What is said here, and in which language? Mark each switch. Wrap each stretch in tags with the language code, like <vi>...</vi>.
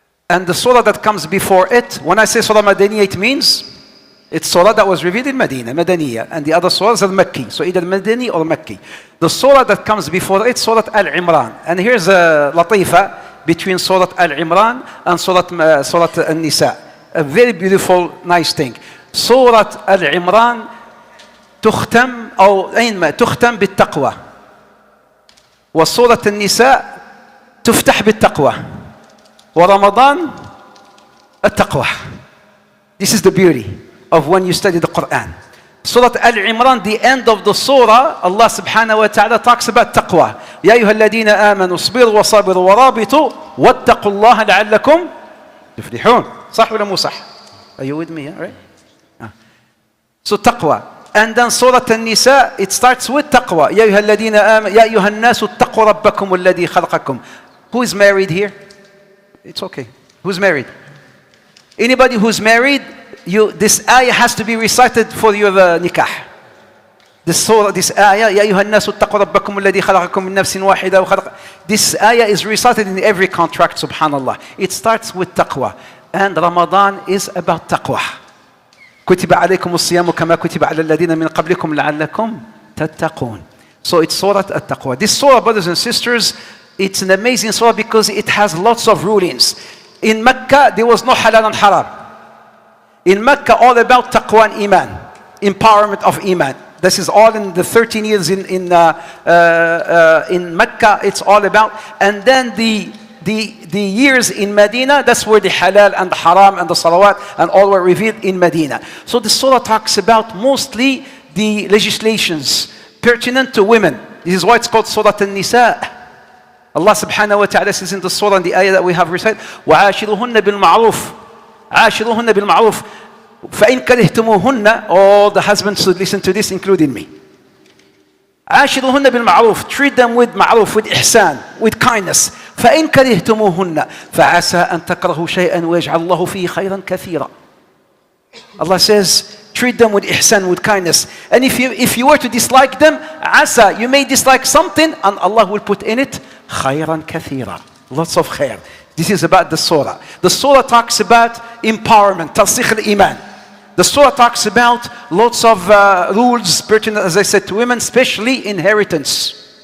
<en>And the surah that comes before it, when I say Surah Madaniyah, it means it's surah that was revealed in Medina, Madaniyah. And the other surahs are Makki. So either Madani or Makki. The surah that comes before it, Surah Al-Imran. And here's a latifa between Surah Al-Imran and Surah An-Nisa. A very beautiful, nice thing.</en> <ar>Surah Al-Imran تختم أو أينما تختم بالتقوى. وسورة النساء تفتح بالتقوى. ورمضان التقوى.</ar> <en>This is the beauty of when you study the Quran. Surah Al-Imran, the end of the surah, Allah subhanahu wa ta'ala talks about taqwa.</en> <ar>يا أيها الذين آمنوا اصبروا وصابروا ورابطوا واتقوا الله لعلكم تفلحون. صح ولا مو صح?</ar> <en>Are you with me? Right? So taqwa. And then Surah An-Nisa, it starts with taqwa.</en> <ar>يا أيها الذين آمنوا يا أيها الناس اتقوا ربكم الذي خلقكم.</ar> <en>Who is married here? It's okay. Who's married? Anybody who's married, this ayah has to be recited for your nikah. This ayah,</en> <ar>يا أيها الناس اتقوا ربكم الذي خلقكم من نفس واحدة وخلق.</ar> <en>This ayah is recited in every contract, subhanallah. It starts with taqwa. And Ramadan is about taqwa.</en> <ar>كتب عليكم الصيام كما كتب على الذين من قبلكم لعلكم تتقون.</ar> <en>So it's Surah At-Taqwa. This surah, brothers and sisters, it's an amazing surah because it has lots of rulings. In Mecca, there was no halal and haram. In Mecca, all about taqwa and iman, empowerment of iman. This is all in the 13 years in Mecca. It's all about, and then the years in Medina, that's where the halal and the haram and the salawat and all were revealed in Medina. So the surah talks about mostly the legislations pertinent to women. This is why it's called Surah An-Nisa. Allah subhanahu wa ta'ala says in the surah and the ayah that we have recited,</en> <ar>وَعَاشِرُهُنَّ بِالْمَعْرُوفِ عَاشِرُهُنَّ بِالْمَعْرُوفِ فَإِنْ كَرِهْتُمُوهُنَّ.</ar> <en>All the husbands should listen to this, including me.</en> <ar>عاشروهن بالمعروف.</ar> <en>Treat them with ma'ruf, with ihsan, with kindness.</en> <ar>فإن كرهتموهن فعسى أن تكرهوا شيئا ويجعل الله فيه خيرا كثيرا.</ar> <en>Allah says, treat them with ihsan, with kindness. And if you were to dislike them, asa, you may dislike something, and Allah will put in it</en> <ar>خيرا كثيرا.</ar> <en>Lots of khair. This is about the surah. The surah talks about empowerment, tarsikh al-iman. The surah talks about lots of rules pertinent, as I said, to women, especially inheritance.</en>